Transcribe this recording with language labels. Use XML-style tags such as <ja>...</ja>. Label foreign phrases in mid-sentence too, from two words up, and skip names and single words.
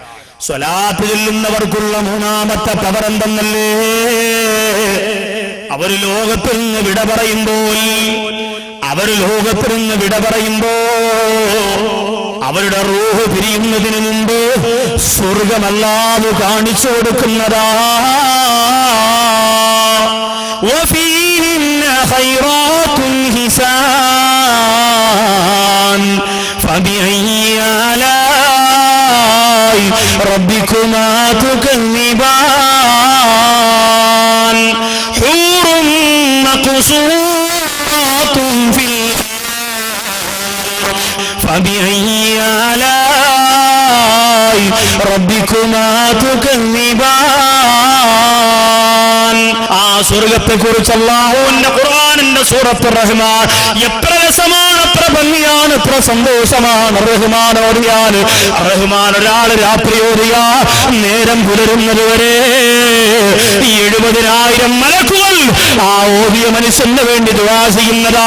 <ml>സ്വലാത്ത് ചൊല്ലുന്നവർക്കുള്ള മൂന്നാമത്തെ പവർ എന്തെന്നല്ലേ? അവർ ലോകത്തിൽ നിന്ന് വിട പറയുമ്പോ അവരുടെ റൂഹ് പിരിയുന്നതിന് മുമ്പ് സ്വർഗമല്ലാതെ കാണിച്ചു കൊടുക്കുന്നതാ.</ml> <ar>وفيهن خيرات حسان فبأي آلاء ربكما تكذبان حور مقصورات في فبأي آلاء ربكما تكذبان.</ar> <ml>ആ സ്വർഗത്തെ കുറിച്ച് അല്ലാഹുവിന്റെ ഖുർആനിന്റെ സൂറത്തുർ റഹ്മാൻ എത്ര രസമാണ്, എത്ര ഭംഗിയാണ്, എത്ര സന്തോഷമാണ്. റഹ്മാൻ ഓതിയാല്, റഹ്മാൻ ഒരാൾ രാത്രി ഓതിയാ നേരം പുലരുന്നത് വരെ 70,000 മലക്കുകൾ ആ ഓതിയ മനുഷ്യന് വേണ്ടി ദുആ ചെയ്യുന്നതാ.</ml>